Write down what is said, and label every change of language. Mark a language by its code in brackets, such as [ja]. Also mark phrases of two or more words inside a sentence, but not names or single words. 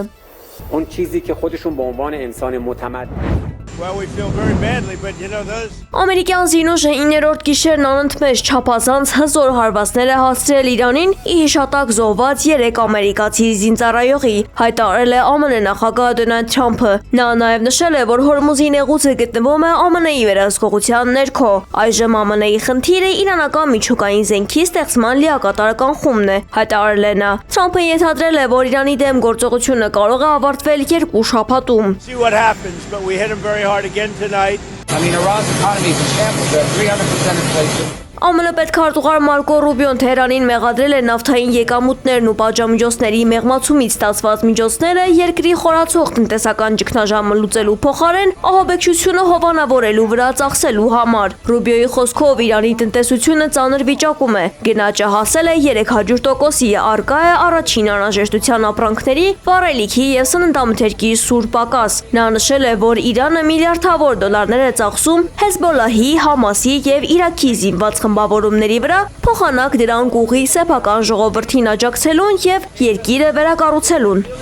[fa] اون چیزی که خودشون به عنوان انسان متمدن [hy] Ամերիկյան զինուժը 9-րդ գիշերն անընդմեջ չափազանց հզոր հարվածներ է հասցրել Իրանին ի հիշատակ զոհված 3 ամերիկացի զինծառայողի, հայտարարել է ԱՄՆ նախագահ Դոնալդ Թրամփը։ Նա նաև նշել է, որ Հորմուզի նեղուցը գտնվում է ԱՄՆ-ի վերահսկողության ներքո։ Այժմ ԱՄՆ-ի խնդիրը իրանական միջուկային զենքի ստեղծման լիակատարական խումբն է, հայտարարել է նա։ Թրամփը ենթադրել է, որ Իրանի դեմ գործողությունը կարող է ավարտվել 2 շաբաթում։ [en] I mean, Iran's economy is in shambles. They're at 300% inflation. [hy] ԱՄՆ պետքարտուղար Մարկո Ռուբիոն Թեհրանին մեղադրել է նավթային եկամուտներն ու պատժամիջոցների մեղմացումից ստացված միջոցները երկրի խորացող տնտեսական ճգնաժամը լուծելու փոխարեն ահաբեկչությունը հովանավորելու վրա ծախսելու համար։ Ռուբիոյի խոսքով Իրանի տնտեսությունը ծանր վիճակում է։ Գնաճը հասել է 300%-ի, առկա է առաջին անհրաժեշտության ապրանքների, վառելիքի եւ սննդամթերքի սուր պակաս։ Նա նշել է, որ Իրանը միլիարդավոր դոլարներ է ծախսում Հեզբոլլահի, Համասի եւ Իրաքի զինված խմբավորումների վրա, փոխանակ դրանք ուղի սեփական ժողովրդին աջակցելուն եւ երկիրը վերակառուցելուն։